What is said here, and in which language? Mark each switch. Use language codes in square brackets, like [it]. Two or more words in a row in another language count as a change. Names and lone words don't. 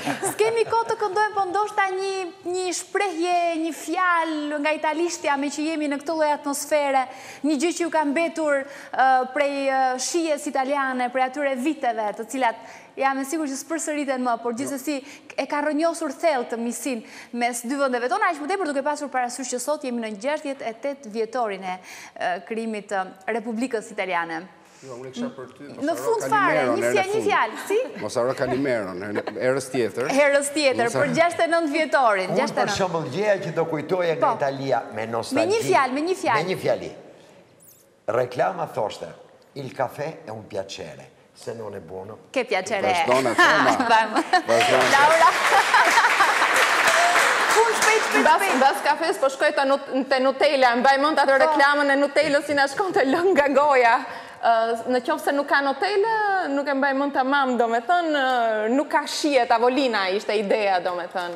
[sq] S'kemi kohë të këndojmë, po ndoshta një shprehje, një fjalë nga italishtja me që jemi në këtë lloj atmosfere, një gjë që ju ka mbetur prej shijes italiane, prej atyre viteve, të cilat jam e sigur që s'përsëriten më, por gjithsesi e ka rrënjosur thellë të miqësinë mes dy vendeve tona, aq më tepër duke pasur parasysh që sot jemi në 68 vjetorin e krijimit të Republikës Italiane. Në fund fare, një fjalë, si? Mos haro Kalimeron, herës tjetër. Herës tjetër, për 69 vjetorin. Unë për shembull gjëja që do kujtoja nga Italia me nostalgji. Me një fjalë. Me një fjali. Reklama thoshte, [it] il caffè è un piacere. Se non è buono. Che piacere. [sq] Vazhdona, Laura. Mbas kafes po shkoj te Nutella, mbaj mend atë reklamën e Nutellës si na shkonte lëng nga goja. Në qoftë se nuk ka Nutella, nuk e mbaj mend tamam, domethënë nuk ka shije tavolina, ishte ideja, domethënë.